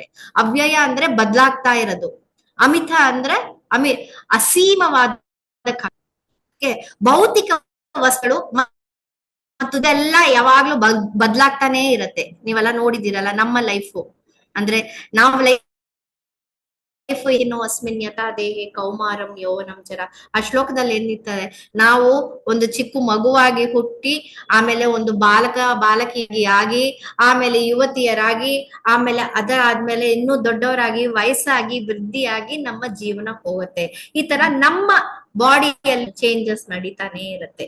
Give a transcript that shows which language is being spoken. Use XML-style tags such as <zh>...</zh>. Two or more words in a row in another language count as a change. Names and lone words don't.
<kn>ಅವ್ಯಯ ಅಂದ್ರೆ ಬದಲಾಗ್ತಾ ಇರೋದು, ಅಮಿತ ಅಂದ್ರೆ ಅಸೀಮವಾದ ಭೌತಿಕ ವಸ್ತುಗಳು ಮತ್ತು ಇದೆಲ್ಲ ಯಾವಾಗ್ಲೂ ಬದಲಾಗ್ತಾನೆ ಇರತ್ತೆ. ನೀವೆಲ್ಲ ನೋಡಿದಿರಲ್ಲ ನಮ್ಮ ಲೈಫು. ಅಂದ್ರೆ ನಾವು ಲೈಫ್ ಏನು</kn> <sa>ಅಸ್ಮಿನ್ ಯಥಾ ದೇಹೆ ಕೌಮಾರಂ ಯೌವನಂ ಜರ,</sa> <kn>ಆ ಶ್ಲೋಕದಲ್ಲಿ ಏನಿರ್ತಾರೆ, ನಾವು ಒಂದು ಚಿಕ್ಕ ಮಗುವಾಗಿ ಹುಟ್ಟಿ ಆಮೇಲೆ ಒಂದು ಬಾಲಕಿಯಾಗಿ ಆಗಿ ಆಮೇಲೆ ಯುವತಿಯರಾಗಿ ಆಮೇಲೆ ಆದ್ಮೇಲೆ ಇನ್ನೂ ದೊಡ್ಡವರಾಗಿ ವಯಸ್ಸಾಗಿ ವೃದ್ಧಿಯಾಗಿ ನಮ್ಮ ಜೀವನ ಹೋಗುತ್ತೆ. ಈ ತರ ನಮ್ಮ</kn> <en>body changes</en> <kn>ನಡೀತಾನೆ ಇರುತ್ತೆ.</kn>